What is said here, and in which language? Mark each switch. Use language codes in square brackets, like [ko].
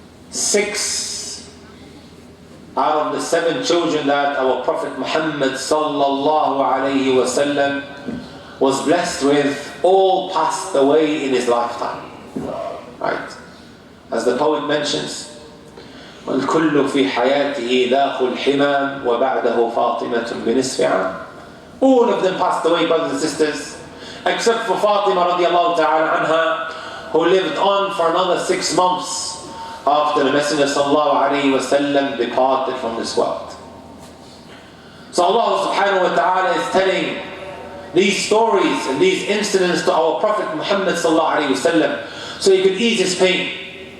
[en] 6 out of the 7 children that our Prophet Muhammad sallallahu alayhi wasallam was blessed with all passed away in his lifetime, right? As the poet mentions, [ar] وَالْكُلُّ فِي حَيَاتِهِ ذَاقُ الْحِمَامِ وَبَعْدَهُ فَاطِمَةٌ بِنِصْفِ عَامٍ. [en] All of them passed away, brothers and sisters, except for Fatima radiallahu ta'ala anha, who lived on for another 6 months after the Messenger sallallahu alayhi wa sallam departed from this world. So Allah subhanahu wa ta'ala is telling these stories and these incidents to our Prophet Muhammad sallallahu alayhi wa sallam so he could ease his pain.